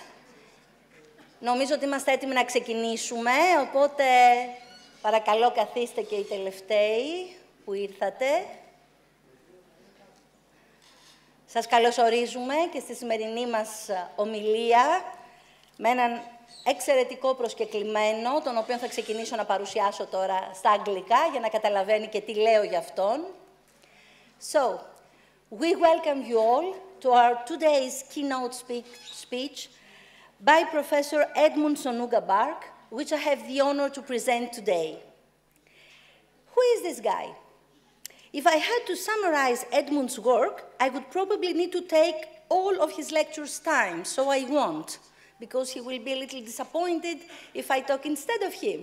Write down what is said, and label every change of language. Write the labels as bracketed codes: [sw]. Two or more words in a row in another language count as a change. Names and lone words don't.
[el] Νομίζω ότι είμαστε έτοιμοι να ξεκινήσουμε, οπότε παρακαλώ καθίστε και οι τελευταίοι που ήρθατε. Σας καλωσορίζουμε και στη σημερινή μας ομιλία με έναν εξαιρετικό προσκεκλημένο, τον οποίο θα ξεκινήσω να παρουσιάσω τώρα στα αγγλικά για να καταλαβαίνει και τι λέω για αυτόν. [en] So, we welcome you all to our today's keynote speech by Professor Edmund Sonuga-Barke, which I have the honor to present today. Who is this guy? If I had to summarize Edmund's work, I would probably need to take all of his lecture's time, so I won't, because he will be a little disappointed if I talk instead of him.